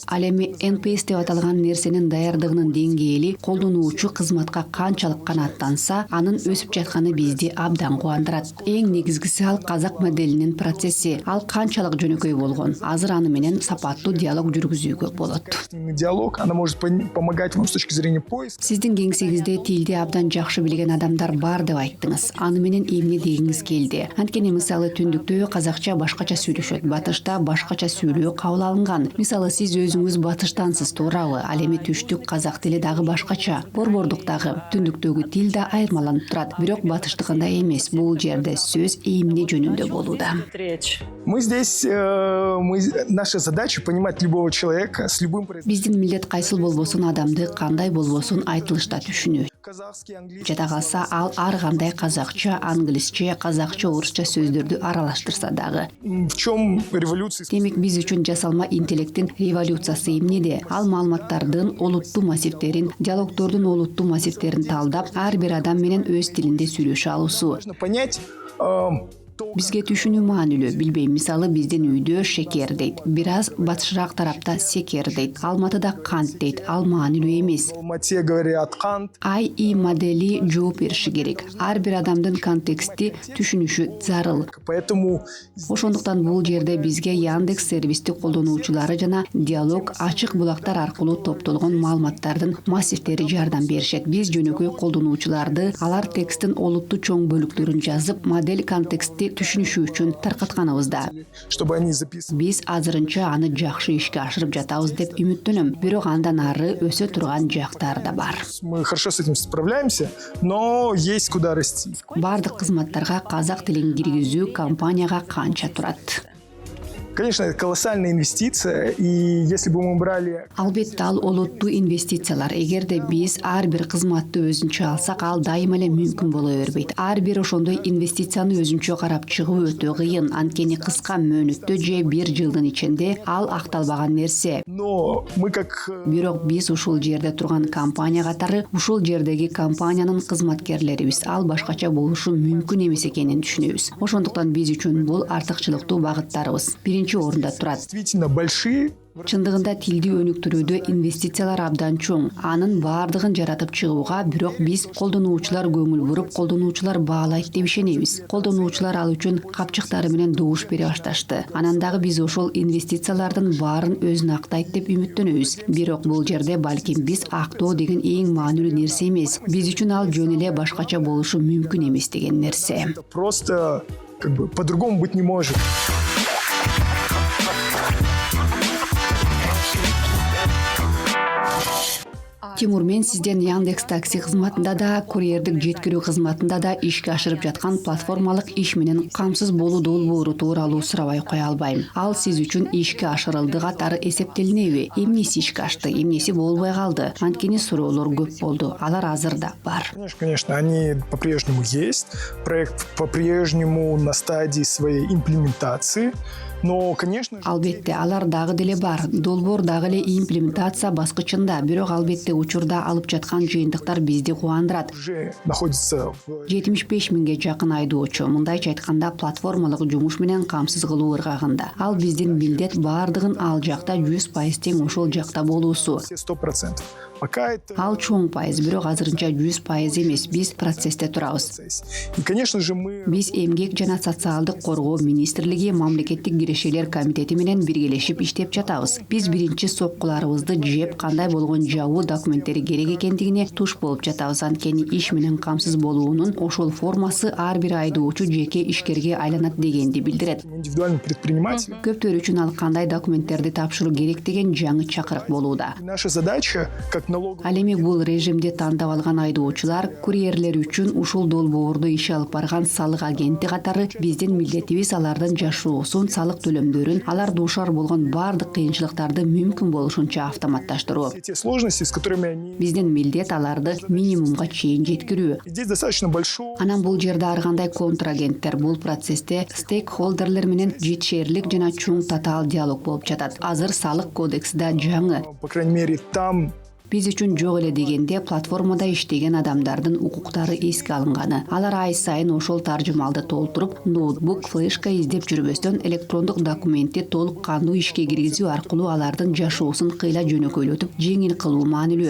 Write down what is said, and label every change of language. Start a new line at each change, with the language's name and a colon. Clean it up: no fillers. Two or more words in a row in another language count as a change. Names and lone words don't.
Kyrgyz: Ал эми NPS деп аталган нерсенин даярдыгынын деңгээли колдонуучу кызматка канчалык канааттанса, анын өсүп жатканы бизди абдан кубандырат. Эң негизгиси ал казак моделинин процесси. Ал канчалык жөнөкөй болгон. Азыр аны менен сапаттуу диалог жүргүзүүгө болот.
Russian: Диалог, она может помогать вам с точки зрения поиска.
Kyrgyz: Сиздин кеңсеңизде тилди абдан жакшы билген адамдар бар деп айттыңыз. Аны менен эмне дегиңиз келди? Анткени мисалы түндүктө казакча башкача сүйлөшөт, батышта башкача сүйлөө кабыл алынган. Мисалы сиз өзүңүз батыштансыз, туурабы? Ал эми түштүк казак тили дагы башкача. Борбордуктагы, түндүктөгү тил да айырмаланып турат. Бирок батыштыкындай эмес. Бул жерде сөз эмне жөнүндө болууда.
Russian: Мы здесь, наша задача понимать любого человека с любым произношением.
Kyrgyz: Биздин милдет кайсыл болбосун, адамды кандай болбосун айтылышта түшүнүү.
Russian: Казахский, английский.
Kyrgyz: Жада калса, ал ар кандай казакча, англисче, казакча, орусча сөздөрдү аралаштырса дагы.
Russian: В чем революция?
Kyrgyz: Демек биз үчүн жасалма интеллекттин революциясы эмнеде? Ал маалыматтардын олуттуу массивтерин, диалогтордун олуттуу массивтерин талдап, ар бир адам менен өз тилинде сүйлөшө алуусу.
Russian: Нужно понять,
Kyrgyz: Бизге түшүнүү маанилүү. Билбейм, мисалы биздин үйдө шекер дейт, бир аз батышыраак тарапта секер дейт, Алматыда кант дейт. Ал маанилүү эмес.
Russian: в Алмате говорят кант.
Kyrgyz: AI модели жооп бериши керек. Ар бир адамдын контексти түшүнүшү зарыл.
Russian: Поэтому
Kyrgyz: Ошондуктан бул жерде бизге Яндекс сервисти колдонуучулары жана диалог ачык булактар аркылуу топтолгон маалыматтардын массивтери жардам беришет. Биз жөнөкөй колдонуучуларды алар тексттин олуттуу чоң бөлүктөрүн жазып, модель контекстти түшүнүшү үчүн таркатканыбызда.
Russian: чтобы они записывали.
Kyrgyz: Биз азырынча аны жакшы ишке ашырып жатабыз деп үмүттөнөм. Бирок андан ары өсө турган жактар да бар.
Russian: Мы хорошо с этим справляемся, но есть куда расти.
Kyrgyz: Бардык кызматтарга казак тилин киргизүү компанияга канча турат?
Russian: Конечно, это колоссальная инвестиция, и если бы мы брали...
Kyrgyz: Албетте ал олуттуу инвестициялар. Эгерде биз ар бир кызматты өзүнчө алсак, ал дайыма эле мүмкүн боло бербейт. Ар бир ошондой инвестицияны өзүнчө карап чыгуу өтө кыйын. Анткени кыска мөөнөттө же бир жылдын ичинде ал акталбаган нерсе.
Russian: Но мы как...
Kyrgyz: Бирок биз ушул жерде турган компания катары, ушул жердеги компаниянын кызматкерлерибиз ал башкача болушу мүмкүн эмес экенин түшүнөбүз. Ошондуктан биз үчүн бул артыкчылыктуу багыттарыбыз. биринчи орунда турат.
Russian: Действительно большие.
Kyrgyz: Чындыгында тилди өнүктүрүүдө инвестициялар абдан чоң. Анын баардыгын жаратып чыгууга бирок биз колдонуучулар көңүл буруп, колдонуучулар баалайт деп ишенебиз. Колдонуучулар ал үчүн капчыктары менен добуш бере башташты. Анан дагы биз ошол инвестициялардын баарын өзүнө актайт деп үмүттөнөбүз. Бирок бул жерде балким биз актоо деген эң маанилүү нерсе эмес. Биз үчүн ал жөн эле башкача болушу мүмкүн эмес деген нерсе.
Russian: Просто по-другому быть не может.
Kyrgyz: Тимур, мен сизден Яндекс такси кызматында да, курьердик жеткирүү кызматында да ишке ашырып жаткан платформалык иш менен камсыз болуу долбоору тууралуу сурабай кое албайм. Ал сиз үчүн ишке ашырылды катары эсептелинеби? Эмнеси ишке ашты, эмнеси болбой калды? Анткени суроолор көп болду. Алар азыр да бар.
Russian: Конечно, они по-прежнему есть. Проект по-прежнему на стадии своей имплементации. Но, конечно же...
Kyrgyz: Албетте, алар дагы деле бар. Долбоор дагы эле имплементация баскычында, бирок албетте учурда алып жаткан жыйынтыктар бизди кубандырат.
Russian: Уже находится в...
Kyrgyz: 75 миңге жакын айдоочу. Мындайча айтканда платформалык жумуш менен камсыз кылуу ыргагында. Ал биздин милдет баардыгын ал жакта 100% тең ошол жакта болуусу.
Russian: 100%. Пока это...
Kyrgyz: Ал чоң пайыз, бирок азырынча 100% эмес, биз процессте турабыз.
Russian: И, конечно же, мы...
Kyrgyz: Биз Эмгек жана социалдык коргоо министрлиги мамлекеттик кирешелер комитети менен биргелешип иштеп жатабыз. Биз биринчи сопкуларыбызды жеп, кандай болгон жабуу документтери керек экендигине туш болуп жатабыз. Анткени иш менен камсыз болуунун ошол формасы ар бир айдоочу жеке ишкерге айланат дегенди билдирет.
Russian: Индивидуальный предприниматель.
Kyrgyz: Көптөр үчүн ал кандай документтерди тапшыруу керек деген жаңы чакырык болууда.
Russian: Наша задача, как
Kyrgyz: Ал эми бул режимди тандап алган айдоочулар, курьерлер үчүн ушул долбоорду иши алып барган салык агенти катары биздин милдетибиз алардын жашоосун, салык төлөмдөрүн, алар дуушар болгон баардык кыйынчылыктарды мүмкүн болушунча автоматташтыруу.
Russian: те сложности, с которыми они...
Kyrgyz: Биздин милдет аларды минимумга чейин жеткирүү.
Russian: Здесь достаточно большой...
Kyrgyz: Анан бул жерде ар кандай контрагенттер бул процессте стейкхолдерлер менен жетишерлик жана чоң татаал диалог болуп жатат. Азыр салык кодекси да жаңы.
Russian: По крайней мере, там...
Kyrgyz: Биз үчүн жок эле дегенде платформада иштеген адамдардын укуктары эске алынганы. Алар ай сайын ошол таржымалды толтуруп, ноутбук, флешка издеп жүрбөстөн электрондук документти толук кандуу ишке киргизүү аркылуу алардын жашоосун кыйла жөнөкөйлөтүп, жеңил кылуу маанилүү.